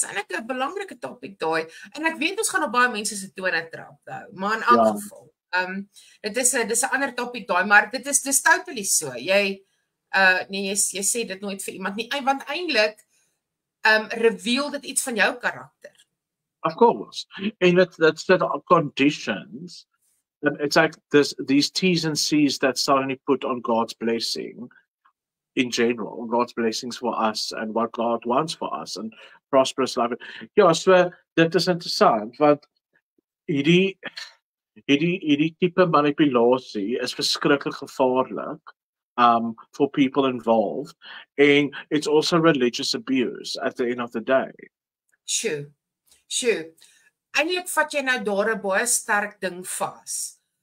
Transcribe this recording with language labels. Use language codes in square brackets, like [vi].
[af] Dis eintlik 'n belangrike topik daai. En ek weet ons gaan op baie mense se tone trap nou, maar in elk geval. Dis 'n ander topik daai, maar dis totally so. Jy nee, jy sê dit nooit vir iemand nie, want eintlik reveal dit iets van jou karakter. [en] Of course. And that's the conditions. It's like these T's and C's that suddenly put on God's blessing in general, God's blessings for us and what God wants for us and prosperous life. [af] Ja, so dit is interessant want hierdie tipe manipulasie is verskriklik gevaarlik [en] for people involved, and it's also religious abuse at the end of the day. [af] Sjoe. Eintlik vat jy nou daar 'n baie sterk ding vas.